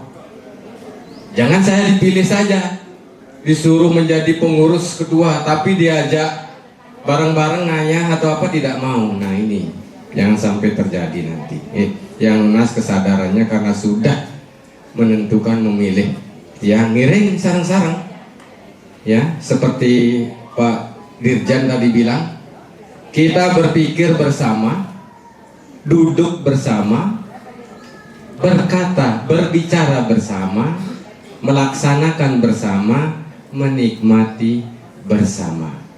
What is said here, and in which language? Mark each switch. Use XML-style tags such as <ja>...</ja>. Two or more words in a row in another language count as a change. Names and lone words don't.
<id>Jangan saya dipilih saja, disuruh menjadi pengurus ketua, tapi diajak bareng-bareng nanya atau apa tidak mau. Nah ini jangan sampai terjadi nanti. Yang lunas kesadarannya karena sudah menentukan memilih ya ngiring sarang-sarang, ya seperti Pak Dirjan tadi bilang, kita berpikir bersama, duduk bersama, berbicara bersama, melaksanakan bersama, menikmati bersama.</id>